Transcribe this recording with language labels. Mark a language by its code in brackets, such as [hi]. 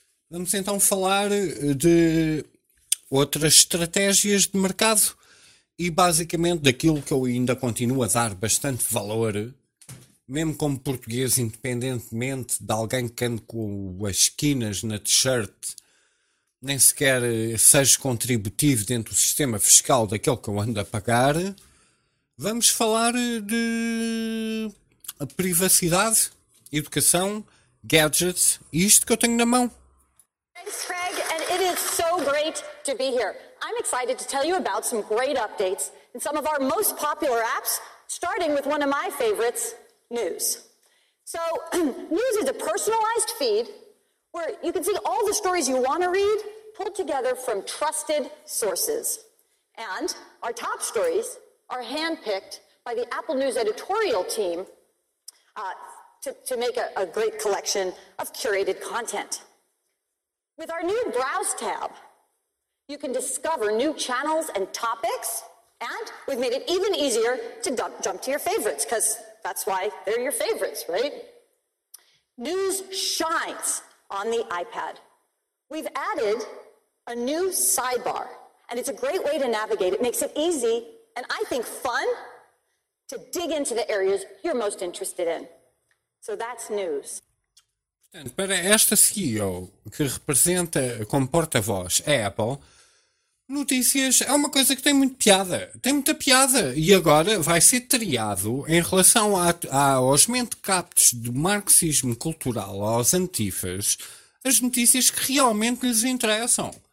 [pt] Vamos então falar de outras estratégias de mercado e basicamente daquilo que eu ainda continuo a dar bastante valor, mesmo como português, independentemente de alguém que ande com as esquinas na t-shirt, nem sequer seja contributivo dentro do sistema fiscal daquele que eu ando a pagar. Vamos falar de privacidade, educação, gadgets, isto que eu tenho na mão. [en] Thanks, Craig, and it is so great to be here. I'm excited to tell you about some great updates in some of our most popular apps, starting with one of my favorites, News. So, News is a personalized feed where you can see all the stories you want to read pulled together from trusted sources. And our top stories are handpicked by the Apple News editorial team to make a great collection of curated content. With our new Browse tab, you can discover new channels and topics, and we've made it even easier to jump to your favorites, because that's why they're your favorites, right? News shines on the iPad. We've added a new sidebar, and it's a great way to navigate. It makes it easy, and I think fun, to dig into the areas you're most interested in. So that's News. [pt] Portanto, para esta CEO que representa como porta-voz a Apple, notícias é uma coisa que tem muita piada. Tem muita piada. E agora vai ser triado em relação aos mentecaptos do marxismo cultural, aos antifas, as notícias que realmente lhes interessam.